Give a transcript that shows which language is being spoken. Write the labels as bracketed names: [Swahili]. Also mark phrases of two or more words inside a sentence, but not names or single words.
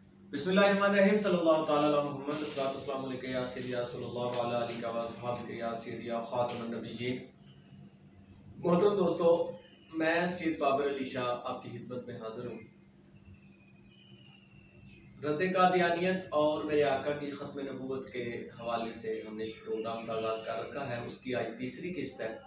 [Arabic] بسم الله الرحمن الرحيم صلى الله تعالى على محمد السلام عليكم يا سيدي صلى الله عليه وسلم يا سيدي خاتم النبيين. [Urdu] محترم دوستو، میں سید بابر علی شاہ آپ کی خدمت میں حاضر ہوں. رد قادیانیت اور میرے آقا کی ختم نبوت کے حوالے سے ہم نے اس پروگرام کا آغاز کر رکھا ہے. اس کی آج تیسری قسط ہے.